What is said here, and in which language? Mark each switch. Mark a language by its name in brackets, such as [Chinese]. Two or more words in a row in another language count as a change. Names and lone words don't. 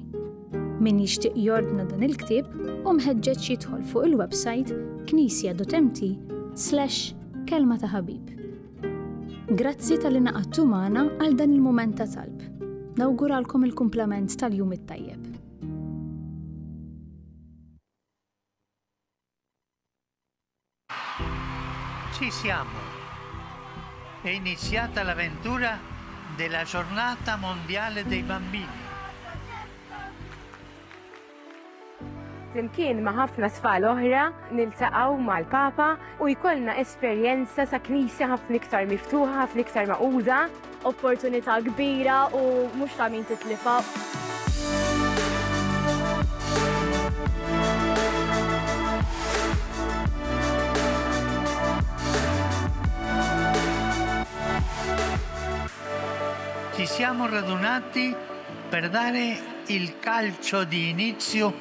[Maltese] Min jixtieq jordna dan il-ktieb u mħeġġeġ jidħol fuq il-website knisja.mt/kelma ta' ħabib. Grazzi tal-li naqadtu magħna għal dan il-mument ta' talb. Nawguralkom il-kumplament tal-jum it-tajjeb. [Italian] Ci siamo. È iniziata l'avventura della Giornata Mondiale dei Bambini. [Maltese] Flimkien ma' ħafna tfal oħra niltaqgħu mal-Papa u jkollna esperjenza sa' knisja ħafna iktar miftuħa, ħafna iktar maquda. Opportunità kbira u mhux ta' min titlifa. [Italian] Ci siamo radunati per dare il calcio di inizio